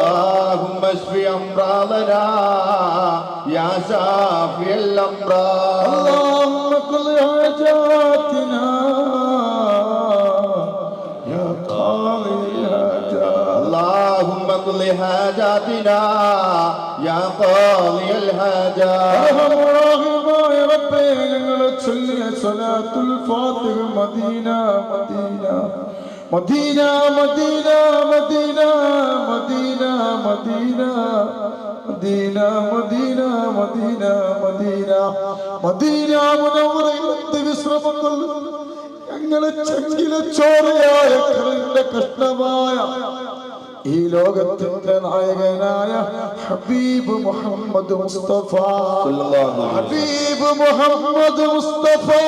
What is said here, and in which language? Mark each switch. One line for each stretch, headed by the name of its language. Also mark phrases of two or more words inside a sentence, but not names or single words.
Arabic: اللهم اشف أمراضنا يا شافي الأمراض اللهم قض حاجاتنا يا قاضي الحاجات اللهم اقض حاجاتنا يا قاضي الحاجات
Malayalam: റഹ്മാനായ റബ്ബേ ഞങ്ങളെ ചൊല്ലിയ സ്വലാത്തുൽ ഫാത്തിഹ മദീന മദീന മദീന മദീന മദീന മദീന മദീന മദീന മദീന മദീന മദീന മുനവ്വറയിലെ വിശ്രമങ്ങൾ ഞങ്ങളെ ചങ്കിലെ ചോരയായ കരളിന്റെ കഷ്ണമായ ഈ ലോകത്തിന്റെ നായകനായ ഹബീബ് മുഹമ്മദ് മുസ്തഫ ഹബീബ് മുഹമ്മദ് മുസ്തഫ